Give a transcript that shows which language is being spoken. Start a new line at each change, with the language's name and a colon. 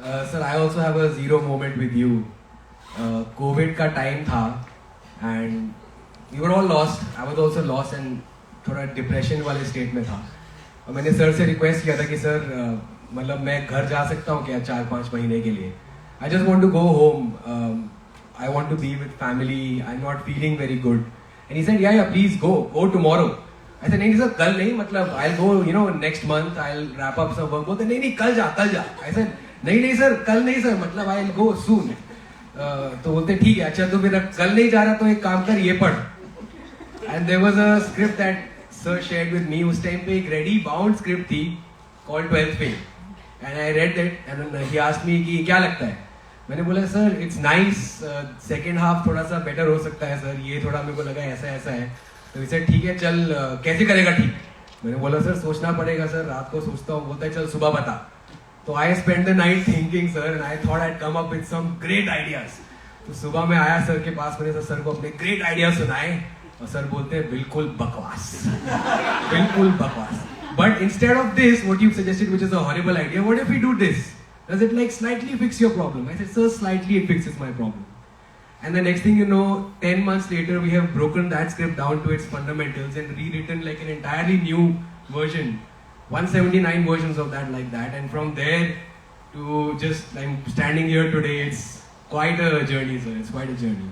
English: Sir, I also have a zero moment with you. COVID
Hindi: का time था
English: and we were all lost. I was also lost and
Hindi: थोड़ा depression वाले state में था. और मैंने सर से रिक्वेस्ट किया था कि सर मतलब मैं घर जा सकता हूँ क्या 4-5 महीने के लिए.
English: I just want to go home. I want to be with family. I'm not feeling very good. And he said, yeah, please go tomorrow. I said,
Hindi: नहीं सर कल नहीं, मतलब
English: I'll go, next month, I'll wrap up some work.
Hindi: बोलते नहीं कल जा. I said, नहीं sir कल नहीं सर, मतलब
English: I'll go soon.
Hindi: तो बोलते ठीक है, अच्छा तो फिर कल नहीं जा रहा तो एक काम कर, ये पढ़.
English: And there was a script that sir shared with me.
Hindi: उस टाइम पे एक
English: ready bound script थी called 12th Fail. And I read that and then he asked me
Hindi: कि क्या लगता है. मैंने बोला sir
English: it's nice, second half
Hindi: थोड़ा सा better हो सकता है सर, ये थोड़ा मेरे को लगा ऐसा है. तो इसे ठीक है चल, कैसे करेगा ठीक. मैंने बोला सर सोचना पड़ेगा सर, रात को सोचता हूँ. बोलता है चल सुबह बता.
English: तो I spend the night thinking sir and I thought I'd come up with some great ideas.
Hindi: तो सुबह में आया सर के पास, मैंने सर को अपने ग्रेट आइडियाज सुनाए और सर बोलते हैं बिल्कुल बकवास. बिल्कुल बकवास.
English: But instead of this what you suggested which is a horrible idea, what if we do this, does it like slightly fix your problem. I said sir slightly it fixes my problem. And the next thing you know, 10 months later, we have broken that script down to its fundamentals and rewritten like an entirely new version. 179 versions of that like that. And from there to just, I'm standing here today, it's quite a journey, sir. It's quite a journey.